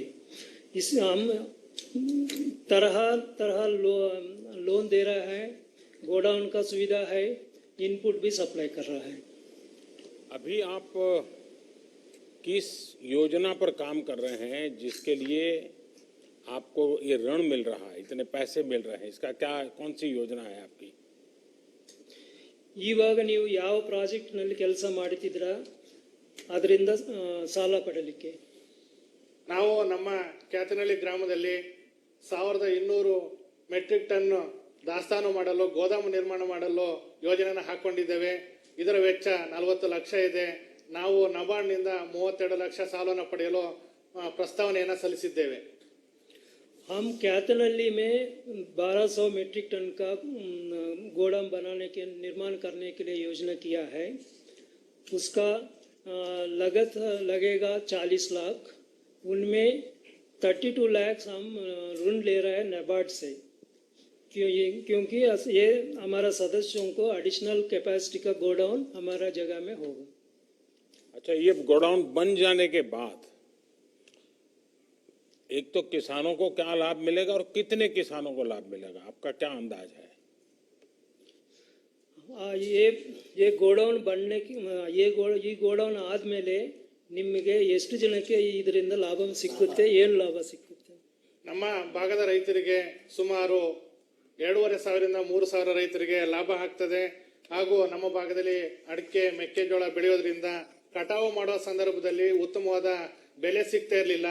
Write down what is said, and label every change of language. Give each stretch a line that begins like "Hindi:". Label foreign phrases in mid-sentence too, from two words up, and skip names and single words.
Hindi: इस हम तरह तरह लोन दे रहा है, गोडाउन का सुविधा है, इनपुट भी सप्लाई कर रहा है। अभी आप किस योजना पर काम कर रहे हैं जिसके लिए आपको ये ऋण मिल रहा है, इतने पैसे मिल रहे हैं? इसका क्या, कौन सी योजना है आपकी?
Kannada: ಇವಾಗ ನೀವು ಯಾವ ಪ್ರಾಜೆಕ್ಟ್ನಲ್ಲಿ ಕೆಲಸ ಮಾಡುತ್ತಿದ್ದೀರಾ ಅದರಿಂದ ಸಾಲ ಪಡೆಯಲಿಕ್ಕೆ? ನಾವು ನಮ್ಮ ಕ್ಯಾತನಹಳ್ಳಿ ಗ್ರಾಮದಲ್ಲಿ 1200
English: metric ton
Kannada: ದಾಸ್ತಾನು ಮಾಡಲು, ಗೋದಾಮು ನಿರ್ಮಾಣ ಮಾಡಲು ಯೋಜನೆಯನ್ನು ಹಾಕೊಂಡಿದ್ದೇವೆ. ಇದರ ವೆಚ್ಚ 40 ಲಕ್ಷ ಇದೆ. ನಾವು ನಬಾರ್ಡ್ನಿಂದ 32 ಲಕ್ಷ ಸಾಲವನ್ನು ಪಡೆಯಲು ಪ್ರಸ್ತಾವನೆಯನ್ನು ಸಲ್ಲಿಸಿದ್ದೇವೆ.
Hindi: हम कैतनल्ली में 1200
English: metric ton
Hindi: का गोदाम बनाने के निर्माण करने के लिए योजना किया है। उसका लागत लगेगा 40 लाख। उनमें 32 लाख हम ऋण ले रहे हैं नाबार्ड से, क्योंकि ये हमारा सदस्यों को
English: additional capacity
Hindi: का गोडाउन हमारा जगह में होगा। अच्छा, ये गोडाउन बन जाने के बाद एक तो किसानों को क्या लाभ मिलेगा और कितने किसानों को लाभ मिलेगा, आपका क्या अंदाज है? ये गोडाउन बनने की
Kannada: ಈ ಗೋಡೌನ್ ಆದ್ಮೇಲೆ ನಿಮಗೆ ಎಷ್ಟು ಜನಕ್ಕೆ ಇದರಿಂದ ಲಾಭ ಸಿಕ್ಕುತ್ತೆ, ಏನು ಲಾಭ ಸಿಕ್ಕುತ್ತೆ? ನಮ್ಮ ಭಾಗದ ರೈತರಿಗೆ ಸುಮಾರು 2,500ರಿಂದ 3,000 ರೈತರಿಗೆ ಲಾಭ ಆಗ್ತದೆ. ಹಾಗೂ ನಮ್ಮ ಭಾಗದಲ್ಲಿ ಅಡಿಕೆ ಮೆಕ್ಕೆಜೋಳ ಬೆಳೆಯೋದ್ರಿಂದ ಕಟಾವು ಮಾಡುವ ಸಂದರ್ಭದಲ್ಲಿ ಉತ್ತಮವಾದ ಬೆಲೆ ಸಿಗ್ತಾ ಇರಲಿಲ್ಲ.